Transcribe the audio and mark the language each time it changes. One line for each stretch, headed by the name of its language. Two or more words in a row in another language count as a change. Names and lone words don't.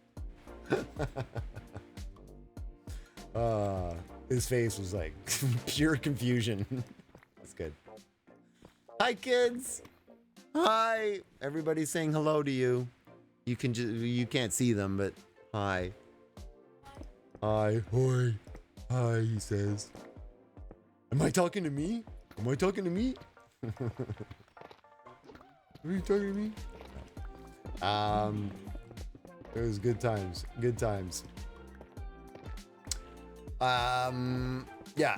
English: His face was like pure confusion. That's good. Hi, kids. Hi. Everybody's saying hello to you. You can't see them, but hi. Hi. Hoi. Hi, he says. Am I talking to me? Am I talking to me? Are you talking to me? It was good times. Good times. Yeah.